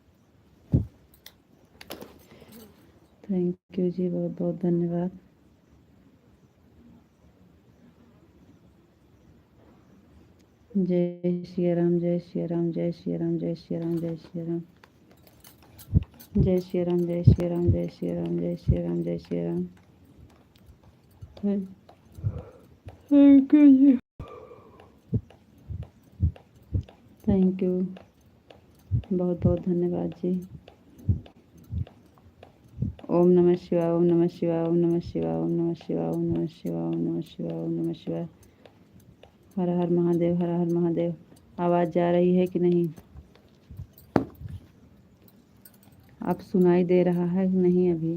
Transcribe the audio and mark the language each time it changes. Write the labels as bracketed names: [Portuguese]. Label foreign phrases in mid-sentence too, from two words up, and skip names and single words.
[English] thank you [Hindi] जी, बहुत बहुत धन्यवाद। जय श्री राम, जय श्री राम, जय श्री राम, जय श्री राम, जय श्री राम, जय श्री राम, जय श्री राम, जय श्री राम, जय श्री राम, जय श्री राम। [English] thank you [Hindi] जी, [English] thank you, [Hindi] बहुत बहुत धन्यवाद जी। [Sanskrit] ओम नमः शिवाय, ओम नमः शिवाय, ओम नमः शिवाय, ओम नमः शिवाय, ओम नमः शिवाय, ओम नमः शिवाय, ओम नमः शिवाय। [Hindi] हर हर महादेव, हर हर महादेव। आवाज़ जा रही है कि नहीं? आप सुनाई दे रहा है कि नहीं अभी?